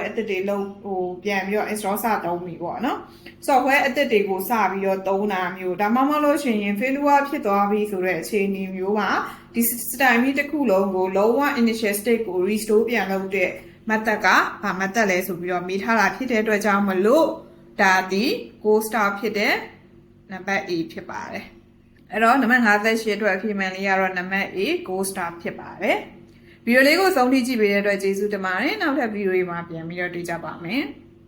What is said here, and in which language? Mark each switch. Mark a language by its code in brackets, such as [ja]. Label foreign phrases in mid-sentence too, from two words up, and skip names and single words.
[my] အသစ်တွေပြန်ပြီးတော့ install စသုံးပြီပေါ့နော် software အသစ်တွေကိုစပြီးတော့သုံးတာမျိုးဒါမှမဟုတ် လို့ရှိရင် failure ဖြစ်သွားပြီဆိုတဲ့အခြေအနေမျိုးမှာဒီ system ကြီးတစ်ခုလုံးကိုလုံးဝ [en] initial state [my] ကို restore ပြန်လုပ်တဲ့ method ကဘာ method လဲဆိုပြီးတော့မိထားတာဖြစ်တဲ့အတွက်ကြောင့်မလို့ဒါဒီ [en] cold start [my] ဖြစ်တဲ့နံပါတ် A ဖြစ်ပါတယ်အဲ့တော့နံပါတ်58အတွက်အဖြေမှန်လေးကတော့နံပါတ် A [en] gold star [my] ဖြစ်ပါတယ်ဗီဒီယိုလေးကိုဆုံးထိကြည့်ပေးတဲ့အတွက်ကျေးဇူးတင်ပါတယ်နောက်ထပ်ဗီဒီယိုတွေမှာပြန်ပြီးတော့တွေ့ကြပါမယ်